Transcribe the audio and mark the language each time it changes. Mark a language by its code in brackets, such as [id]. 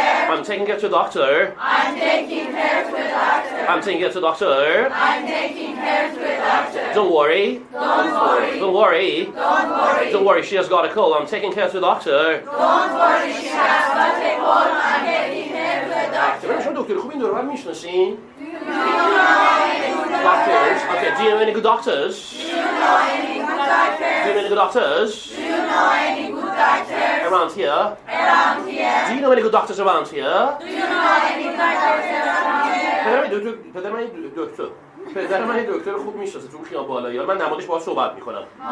[en] I'm taking her to the doctor. I'm taking her to the doctor. Don't worry. Don't worry. She has got a cold. I'm taking her to the doctor. Don't worry, she has got a cold. I'm taking her to the doctor. [fa] شما دکتر خوب این دور بر میشناسین؟ [en] Doctors. Okay. Do you know any good doctors? Do you know any good doctors? Around here? Do you know any good doctors around here? [fa] پدر من دکتر خوب میشناسه تو خیابان بالایی. من نمادش باهاش صحبت میکنم.